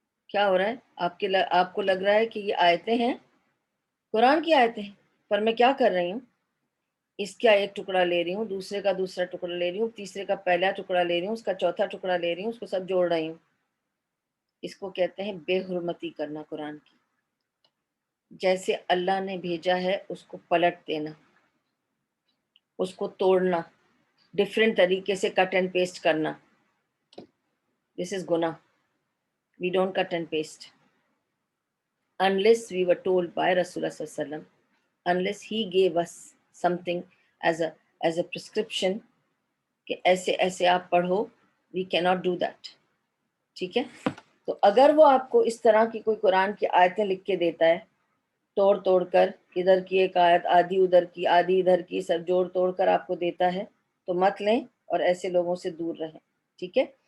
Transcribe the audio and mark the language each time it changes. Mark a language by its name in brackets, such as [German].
[Urdu] کیا ہو رہا ہے؟ آپ کو لگ رہا ہے کہ یہ آیتیں ہیں، قرآن کی آیتیں ہیں، پر میں کیا کر رہی ہوں؟ اس کا ایک ٹکڑا لے رہی ہوں، دوسرے کا دوسرا ٹکڑا لے رہی ہوں، تیسرے کا پہلا ٹکڑا لے رہی ہوں، اس کا چوتھا ٹکڑا لے رہی ہوں، اس کو سب جوڑ رہی ہوں. اس کو کہتے ہیں بے حرمتی کرنا قرآن کی. جیسے اللہ نے بھیجا ہے اس کو پلٹ دینا، اس کو توڑنا، ڈفرینٹ طریقے سے کٹ اینڈ پیسٹ کرنا. [English] This is گناہ. We don't cut and paste unless we were told by Rasulullah sallallahu alaihi wasallam, unless he gave us something as a prescription [Urdu] کہ ایسے ایسے آپ پڑھو. [English] we cannot do that. [Urdu] ٹھیک ہے. تو اگر وہ آپ کو اس طرح کی کوئی قرآن کی آیتیں لکھ کے دیتا ہے توڑ توڑ کر، ادھر کی ایک آیت آدھی ادھر کی آدھی ادھر کی، سب جوڑ توڑ کر آپ کو دیتا ہے، تو مت لیں اور ایسے لوگوں سے دور رہیں. ٹھیک ہے.